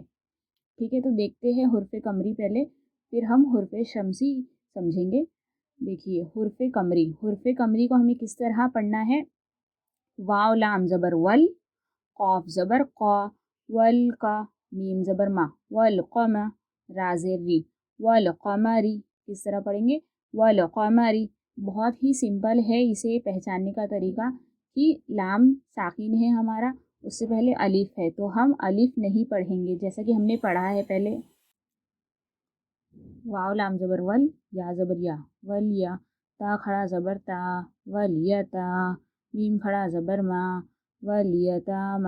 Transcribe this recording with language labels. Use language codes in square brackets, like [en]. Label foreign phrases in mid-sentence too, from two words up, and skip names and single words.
[ur] ٹھیک ہے، تو دیکھتے ہیں حرف قمری پہلے، پھر ہم حرف شمسی سمجھیں گے۔ دیکھیے حرف قمری، حرف قمری کو ہمیں کس طرح پڑھنا ہے؟ واو لام زبر ول، قاف زبر قا، ول کا، میم زبر ما، والقم، را زیر ری، والقمری، کس طرح پڑھیں گے؟ والقمری۔ بہت ہی سمپل ہے اسے پہچاننے کا طریقہ کہ لام ساکن ہے ہمارا، اس سے پہلے الف ہے، تو ہم الف نہیں پڑھیں گے جیسا کہ ہم نے پڑھا ہے پہلے۔ واو لام زبر ول، یا زبر یا، ولیا، تا کھڑا زبر تا، ولیتا، میم کھڑا زبر ما، ولیتاما۔